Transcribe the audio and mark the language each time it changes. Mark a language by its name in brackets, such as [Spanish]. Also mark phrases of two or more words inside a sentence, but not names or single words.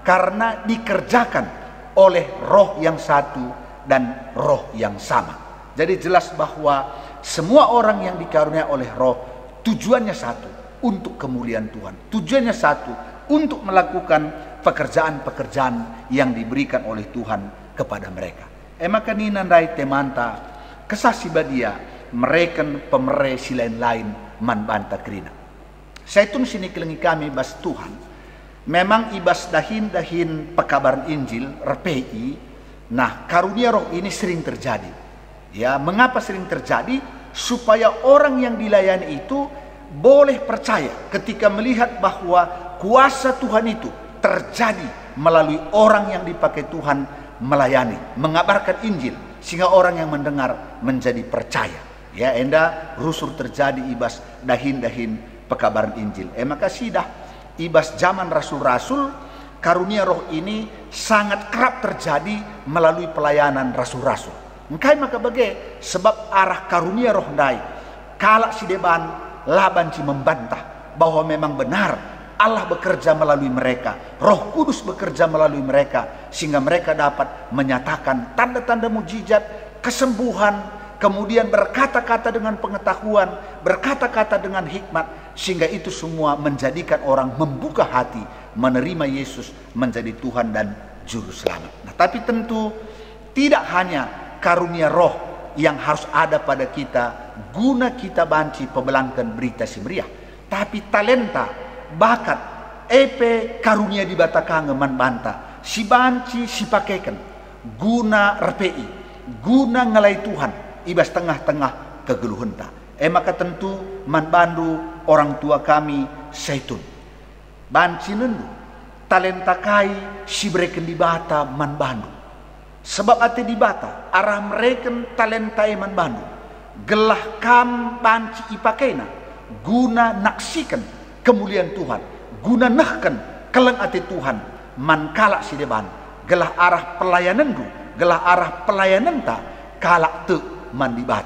[Indonesian] Karena dikerjakan oleh roh yang satu dan roh yang sama. Jadi jelas bahwa semua orang yang dikaruniai oleh roh tujuannya satu, untuk kemuliaan Tuhan. Tujuannya satu, untuk melakukan pekerjaan-pekerjaan yang diberikan oleh Tuhan kepada mereka. [Batak Karo] Maka ninandai temanta kesasi badia mereken pemere silain-lain man banta kerina. Saya tun sini kelengi kami bas Tuhan. Memang ibas dahin pekabaran Injil RPI. [Indonesian] Nah, karunia roh ini sering terjadi. Ya, mengapa sering terjadi? Supaya orang yang dilayani itu boleh percaya ketika melihat bahwa kuasa Tuhan itu terjadi melalui orang yang dipakai Tuhan melayani, mengabarkan Injil, sehingga orang yang mendengar menjadi percaya. Ya, [Batak Karo] enda rusur terjadi ibas dahin-dahin pekabaran Injil. Maka sidah ibas zaman rasul-rasul, [Indonesian] karunia roh ini sangat kerap terjadi melalui pelayanan rasul-rasul. [Batak Karo] Engkai maka bagai sebab arah karunia roh dai kalak si deban labanci [Indonesian] membantah bahwa memang benar Allah bekerja melalui mereka, Roh Kudus bekerja melalui mereka, sehingga mereka dapat menyatakan tanda-tanda mujizat, kesembuhan, kemudian berkata-kata dengan pengetahuan, berkata-kata dengan hikmat, sehingga itu semua menjadikan orang membuka hati menerima Yesus menjadi Tuhan dan Juru Selamat. Nah, tapi tentu tidak hanya karunia roh yang harus ada pada kita guna kita [Batak Karo] banci pebelangkan berita si meriah, [Indonesian] tapi talenta, [Batak Karo] bakat, karunia di batakange man banta si banci si pakaikan guna RPI, guna ngelai Tuhan ibas tengah-tengah kegeluhenta. Maka tentu man bandu orang tua kami Zaitun banci nendu talenta kai si breken di bata man bandu, sebab ate di bata arah mereka talenta man bandu gelah kam banci ipakena guna naksikan kemuliaan Tuhan, guna nahkan keleng ati Tuhan man kalak si deban gelah arah pelayanan du, gelah arah pelayanan ta kalak te man dibata.